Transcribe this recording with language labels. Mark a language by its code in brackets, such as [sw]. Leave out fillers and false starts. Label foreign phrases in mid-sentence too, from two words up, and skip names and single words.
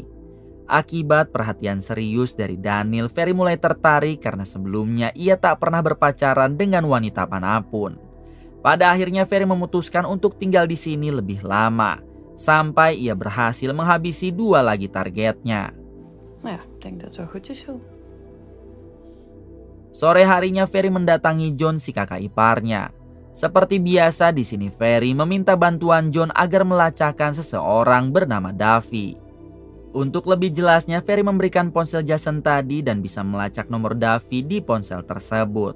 [id] Akibat perhatian serius dari Daniel, Ferry mulai tertarik karena sebelumnya ia tak pernah berpacaran dengan wanita manapun. Pada akhirnya Ferry memutuskan untuk tinggal di sini lebih lama. Sampai ia berhasil menghabisi 2 lagi targetnya. [nl] Nou ja, ik denk dat het wel goed is zo. [id] Sore harinya Ferry mendatangi John si kakak iparnya. Seperti biasa di sini Ferry meminta bantuan John agar melacakkan seseorang bernama Davi. Untuk lebih jelasnya Ferry memberikan ponsel Jason tadi dan bisa melacak nomor Davi di ponsel tersebut.